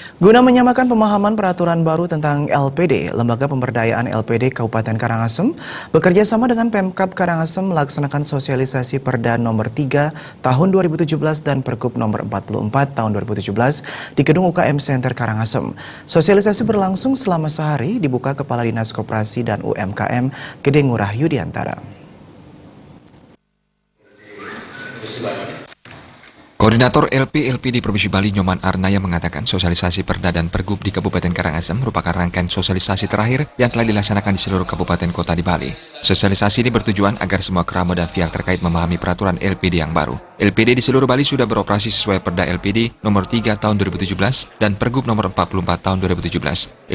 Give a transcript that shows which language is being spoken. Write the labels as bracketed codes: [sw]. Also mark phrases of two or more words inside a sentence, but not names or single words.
[id] Guna menyamakan pemahaman peraturan baru tentang LPD, Lembaga Pemberdayaan LPD Kabupaten Karangasem bekerja sama dengan Pemkab Karangasem melaksanakan sosialisasi Perda nomor 3 tahun 2017 dan Pergub nomor 44 tahun 2017 di Gedung UKM Center Karangasem. Sosialisasi berlangsung selama sehari, dibuka Kepala Dinas Koperasi dan UMKM Gede Ngurah Yudiantara. Koordinator LPD Provinsi Bali Nyoman Arnaya mengatakan sosialisasi Perda dan Pergub di Kabupaten Karangasem merupakan rangkaian sosialisasi terakhir yang telah dilaksanakan di seluruh kabupaten kota di Bali. Sosialisasi ini bertujuan agar semua kerama dan pihak terkait memahami peraturan LPD yang baru. LPD di seluruh Bali sudah beroperasi sesuai Perda LPD nomor 3 tahun 2017 dan Pergub nomor 44 tahun 2017.